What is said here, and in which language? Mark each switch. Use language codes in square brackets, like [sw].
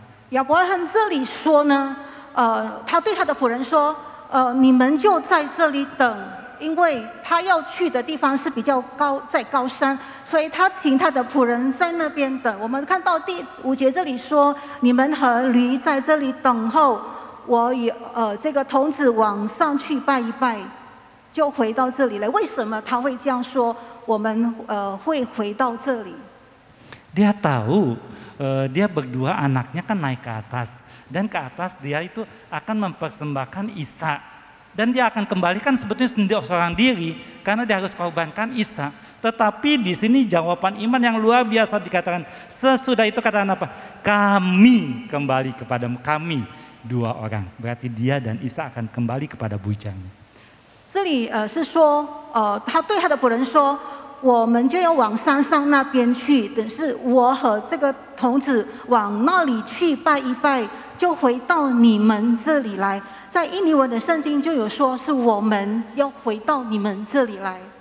[zh] 亚伯拉罕这里说呢，他对他的仆人说，你们就在这里等，因为他要去的地方是比较高，在高山，所以他请他的仆人在那边等。我们看到第5节这里说，你们和驴在这里等候，我这个童子往上去拜一拜，就回到这里来。为什么他会这样说？我们会回到这里。 [id] Dia tahu dia berdua anaknya kan naik ke atas, dan ke atas dia itu akan mempersembahkan Ishak, dan dia akan kembalikan sebetulnya seorang diri karena dia harus korbankan Ishak. Tetapi di sini jawaban iman yang luar biasa dikatakan sesudah itu katakan apa? Kami kembali kepadamu, kami 2 orang. Berarti dia dan Ishak akan kembali kepada bujangnya. [zh] 这里是说，他对他的仆人说。我们就要往山上那边去，等是我和这个童子往那里去拜一拜，就回到你们这里来。在印尼文的圣经就有说，是我们要回到你们这里来。